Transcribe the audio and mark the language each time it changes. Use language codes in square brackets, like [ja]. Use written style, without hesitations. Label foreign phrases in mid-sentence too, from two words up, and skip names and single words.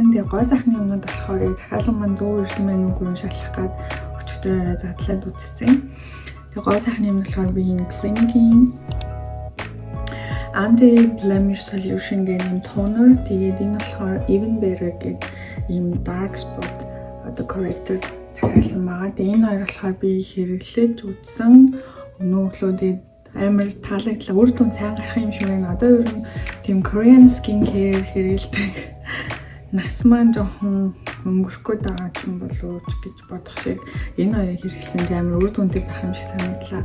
[mn] Тэгээд гой сайхны юмнууд болохоор захиалган маань зөв ирсэн байх үгүй юм шалах гээд өчигдөрөөрөө задлаад үзсэн. Тэгээд гой сайхны юм болохоор би энэ Clinique Anti-Blemish Solution гэдэг юм toner. Тэгээд энэ болохоор Even Better гэдэг юм [en] dark spot corrector [mn] захиалсан байгаа. Тэгээд энэ хоёр болохоор би хэрэглэж үзсэн. Өнөөглөө амар таалагдлаа. Үр дүн сайн гарах юм шиг байна. Одоо ер нь тийм [en] Korean skincare [mn] хэрэглэдэг нас маань жоохон өнгөрөхгүй байгаа юм болов уу гэж бодох шиг энэ хоёрыг хэрэглэсэн амар үр дүнтэй байх юм шиг санагдлаа.